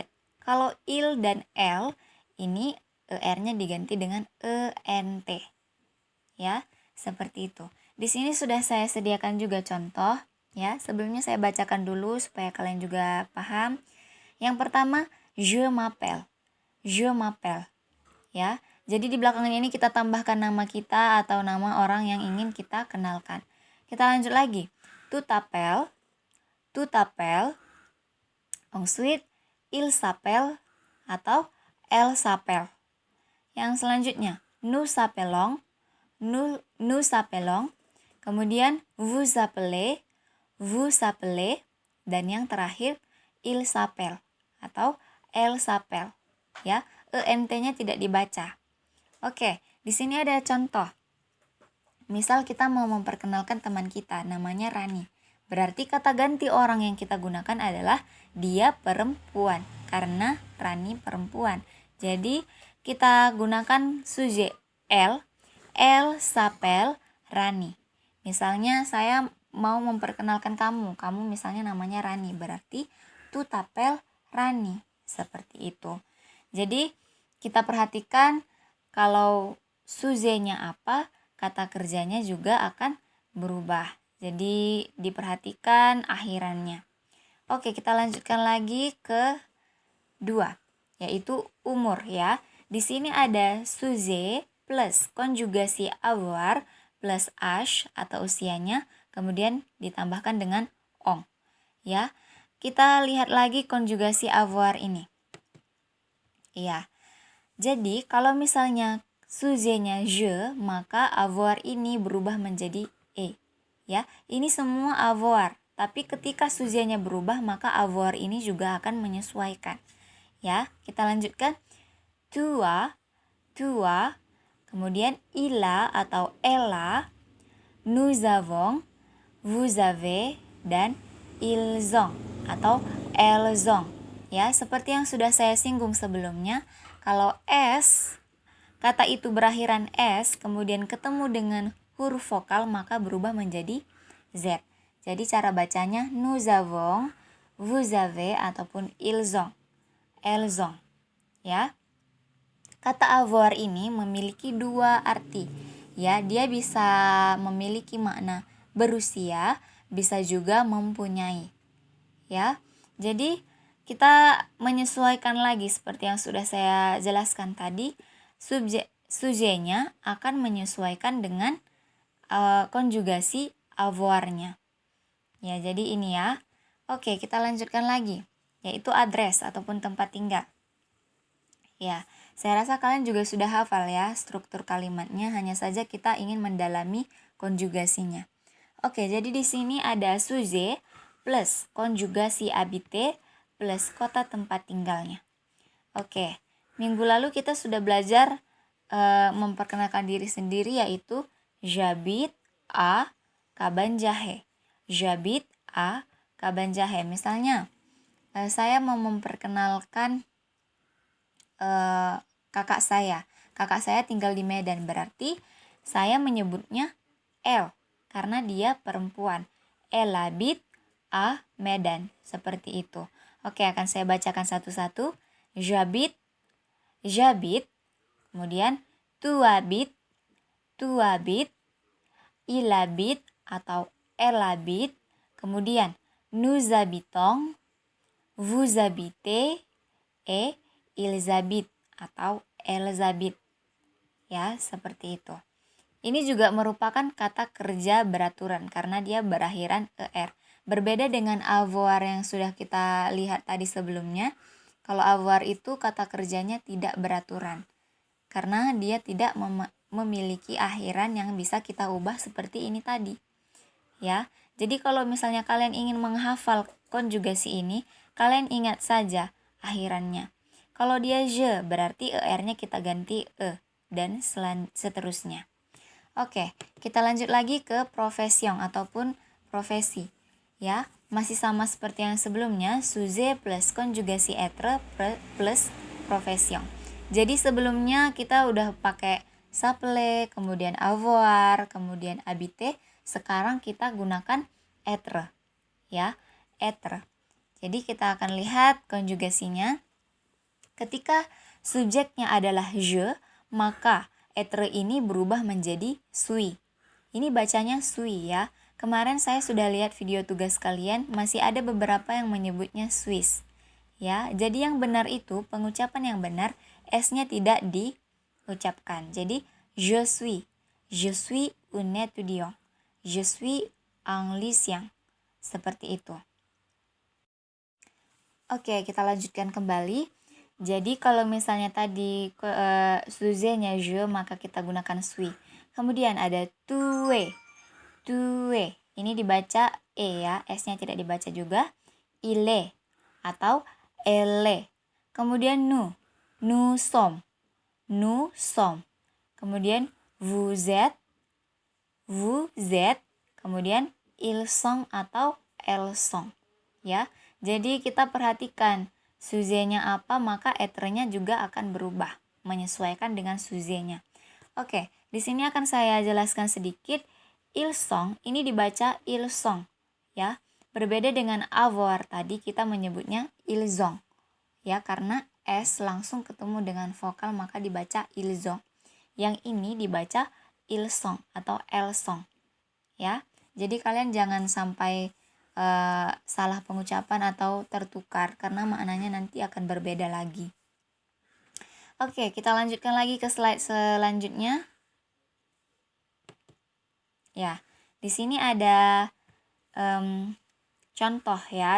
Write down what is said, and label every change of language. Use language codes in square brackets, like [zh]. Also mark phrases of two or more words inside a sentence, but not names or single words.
[id] Kalau il dan elle, ini er-nya diganti dengan ent. Ya, seperti itu. Di sini sudah saya sediakan juga contoh, ya. Sebelumnya saya bacakan dulu supaya kalian juga paham. Yang pertama, [fr] je m'appelle. Je m'appelle. [id] Ya. Jadi di belakangnya ini kita tambahkan nama kita atau nama orang yang ingin kita kenalkan. Kita lanjut lagi. [fr] Tu t'appelles. Ensuite, il s'appelle atau elle s'appelle. [id] Yang selanjutnya, [fr] nous s'appelons, nous s'appelons. Kemudian vous appelez, vous appelez. [id] Dan yang terakhir, [fr] il s'appelle atau elle s'appelle. [id] Ya, ent-nya tidak dibaca. Oke, di sini ada contoh. Misal kita mau memperkenalkan teman kita, namanya Rani. Berarti kata ganti orang yang kita gunakan adalah dia perempuan, karena Rani perempuan. Jadi kita gunakan sujet [fr] elle s'appelle Rani. [id] Misalnya saya mau memperkenalkan kamu misalnya namanya Rani, berarti [fr] tu t'appelles Rani, [id] seperti itu. Jadi kita perhatikan kalau sujetnya apa, kata kerjanya juga akan berubah. Jadi diperhatikan akhirannya. Oke, kita lanjutkan lagi ke 2, yaitu umur ya. Di sini ada sujet plus konjugasi avoir plus âge atau usianya, kemudian ditambahkan dengan ong. Ya. Kita lihat lagi konjugasi avoir ini. Ya. Jadi kalau misalnya sujetnya je, maka avoir ini berubah menjadi e. Ya, ini semua avoir. Tapi ketika sujetnya berubah, maka avoir ini juga akan menyesuaikan. Ya, kita lanjutkan. Tua, kemudian ila atau ella, [fr] nous avons, vous avez, dan ils ont atau elles ont. [id] Ya, seperti yang sudah saya singgung sebelumnya, kalau s, kata itu berakhiran s, kemudian ketemu dengan huruf vokal, maka berubah menjadi z. [fr] Jadi cara bacanya nous avons, vous avez, ataupun ils ont, elles ont. [id] Ya. Kata avoir ini memiliki 2 arti. Ya, dia bisa memiliki makna berusia, bisa juga mempunyai. Ya. Jadi kita menyesuaikan lagi seperti yang sudah saya jelaskan tadi, sujetnya akan menyesuaikan dengan konjugasi avoir-nya. Ya, jadi ini ya. Oke, kita lanjutkan lagi, yaitu address ataupun tempat tinggal. Ya, saya rasa kalian juga sudah hafal ya struktur kalimatnya, hanya saja kita ingin mendalami konjugasinya. Oke, jadi di sini ada sujet plus konjugasi habité plus kota tempat tinggalnya. Oke, minggu lalu kita sudah belajar memperkenalkan diri sendiri, yaitu [fr] j'habite à Kabanjahe. J'habite à Kabanjahe. [id] Misalnya, saya mau memperkenalkan kakak saya. Kakak saya tinggal di Medan, berarti saya menyebutnya elle karena dia perempuan. [fr] Elle habite à Medan, seperti itu. [id] Oke, akan saya bacakan satu-satu. [fr] J'habite, kemudian tu habites, il habite atau elle habite, kemudian nous habitons, vous habitez, et ils habitent atau elles habitent. [id] Ya, seperti itu. Ini juga merupakan kata kerja beraturan karena dia berakhiran er. Berbeda dengan avoir yang sudah kita lihat tadi sebelumnya. Kalau avoir itu kata kerjanya tidak beraturan karena dia tidak memiliki akhiran yang bisa kita ubah seperti ini tadi. Ya. Jadi kalau misalnya kalian ingin menghafal konjugasi ini, kalian ingat saja akhirannya. Kalau dia je, berarti er-nya kita ganti e dan seterusnya. Oke, kita lanjut lagi ke profession ataupun profesi. Ya, masih sama seperti yang sebelumnya, sujet plus konjugasi être plus profession. Jadi sebelumnya kita udah pakai s'appeler, kemudian avoir, kemudian habiter. Sekarang kita gunakan être. Ya, être. Jadi kita akan lihat konjugasinya. Ketika subjeknya adalah je, maka être ini berubah menjadi suis. Ini bacanya suis ya. Kemarin saya sudah lihat video tugas kalian, masih ada beberapa yang menyebutnya suis. Ya, jadi yang benar itu, pengucapan yang benar, S-nya tidak diucapkan. [fr] Jadi je suis un étudiant. Je suis un lycéen. [id] Seperti itu. Oke, kita lanjutkan kembali. Jadi kalau misalnya tadi sujet-nya je, maka kita gunakan suis. Kemudian ada tue. Tue. Ini dibaca e ya, s-nya tidak dibaca juga. [fr] Ile atau ele. Kemudian nous sommes. Nous sommes. Kemudian vous êtes. Vous êtes. Kemudian ils sont atau elles sont. [id] Ya. Jadi kita perhatikan sujet-nya apa, maka être-nya juga akan berubah menyesuaikan dengan sujet-nya. Oke, di sini akan saya jelaskan sedikit. [fr] Ils sont ini dibaca ils sont, [id] ya. Berbeda dengan avoir tadi kita menyebutnya [fr] ils ont, [id] ya, karena s langsung ketemu dengan vokal maka dibaca [fr] ils ont. [id] Yang ini dibaca [fr] ils sont [id] atau [fr] elles sont, [id] ya. Jadi kalian jangan sampai salah pengucapan atau tertukar karena maknanya nanti akan berbeda lagi. Oke, kita lanjutkan lagi ke slide selanjutnya. Ya, di sini ada contoh ya.